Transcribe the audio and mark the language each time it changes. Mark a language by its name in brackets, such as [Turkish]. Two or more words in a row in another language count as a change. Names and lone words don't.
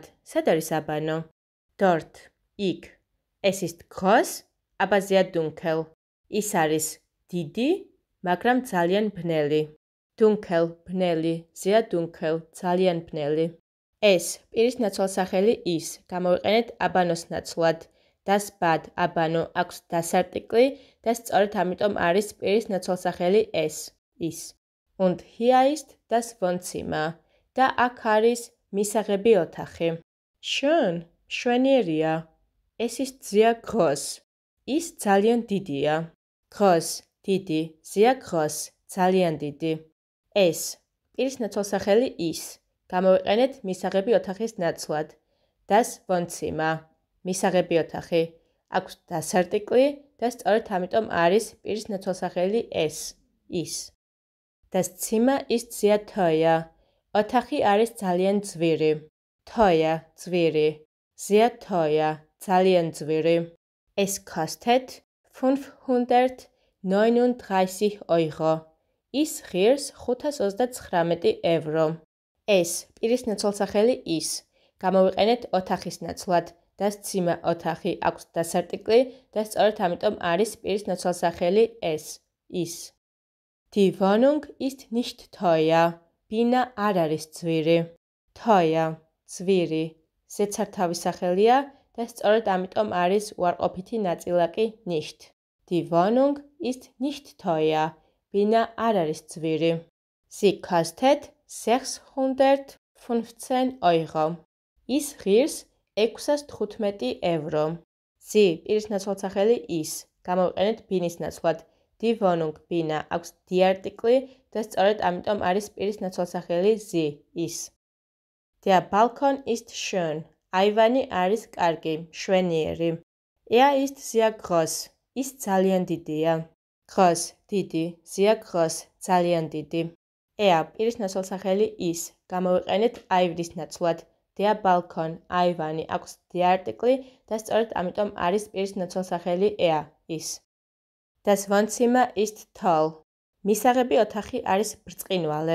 [Georgian] სად არის აბანო? Dort, იქ. [German] Es ist groß, aber sehr dunkel. [Georgian] ის არის დიდი, მაგრამ ძალიან ბნელი. [German] Dunkel, ბნელი, sehr dunkel, [Georgian] ძალიან ბნელი. ეს, პირის ნაცვალსახელი ის, გამოვიყენეთ აბანოს ნაცვლად. [German] Das Bad, [Georgian] აბანო, აქვს das არტიკლი და სწორედ ამიტომ არის პირის ნაცვალსახელი es, ის. [German] Und hier ist das Wohnzimmer. [Georgian] და აქ არის მისაღები ოთახი. [German] Schön, მშვენიერია. Es ist sehr groß. [Georgian] ის ძალიან დიდია. [German] Groß, დიდი, sehr groß, [Georgian] ძალიან დიდი. ეს, პირის ნაცვალსახელი ის, გამოვიყენეთ მისაღები ოთახის ნაცვლად. [German] Das Wohnzimmer, [Georgian] მისაღები ოთახი. აქვს das არტიკლი და სწორედ ამიტომ არის პირის ნაცვალსახელი es, ის. [German] Das Zimmer ist sehr teuer. [Georgian] ოთახი არის ძალიან ძვირი. [German] Teuer, ძვირი. Sehr teuer, [Georgian] ძალიან ძვირი. [German] Es kostet 539 Euro. [Georgian] ის ღირს 529 ევრო. ეს, პირის ნაცვალსახელი ის. გამოვიყენეთ ოთახის ნაცვლად. [German] Das Zimmer, [Georgian] ოთახი, აქვს das არტიკლი და სწორედ ამიტომ არის პირის ნაცვალსახელი es, ის. [German] Die Wohnung ist nicht teuer. [Georgian] ბინა არ არის ძვირი. Teuer, ძვირი. ზეცართავის სახელია და სწორედ ამიტომ არის უარყოფითი ნაწილაკი nicht. [German] Die Wohnung ist nicht teuer. [Georgian] ბინა არ არის ძვირი. [German] Sie kostet 615 Euro. [Georgian] ის ღირს 615 ევრო. Sie, პირის ნაცვალსახელი ის. გამოვიყენეთ ბინის ნაცვლად. [German] Die Wohnung, [Georgian] ბინა, აქვს die არტიკლი და სწორედ ამიტომ არის პირის ნაცვალსახელი sie, ის. [German] Der Balkon ist schön. [Georgian] აივანი არის კარგი, მშვენიერი. [German] Er ist sehr groß. [Georgian] ის ძალიან დიდია. [German] Groß, დიდი, sehr groß, [Georgian] ძალიან დიდი. Er, პირის ნაცვალსახელი ის. გამოვიყენეთ აივნის ნაცვლად. [German] Der Balkon, [Georgian] აივანი, აქვს die არტიკლი და სწორედ ამიტომ არის პირის ნაცვალსახელი er, ის. [German] Das Wohnzimmer ist toll. [Georgian] მისაღები ოთახი არის ბრწყინვალე.